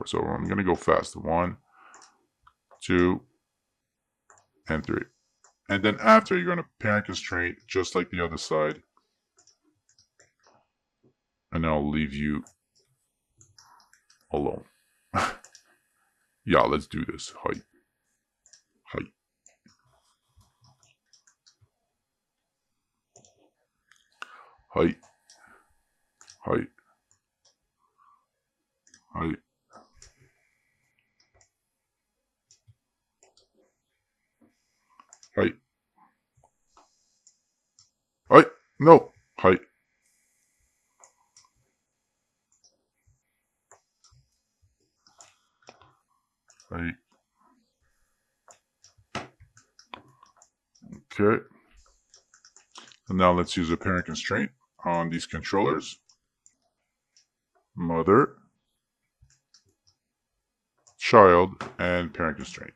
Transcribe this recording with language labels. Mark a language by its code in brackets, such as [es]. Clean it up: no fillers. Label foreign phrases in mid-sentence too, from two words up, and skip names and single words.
[en] So I'm going to go fast. 1, 2, and 3. And then after, you're going to parent constraint just like the other side. And I'll leave you alone. Yeah, let's do this. Hi. Hi. Hi. Hi. Hi. Hi. Hi. No. Hi. Hi. Okay. And now let's use a parent constraint on these controllers. Mother, child, and parent constraint.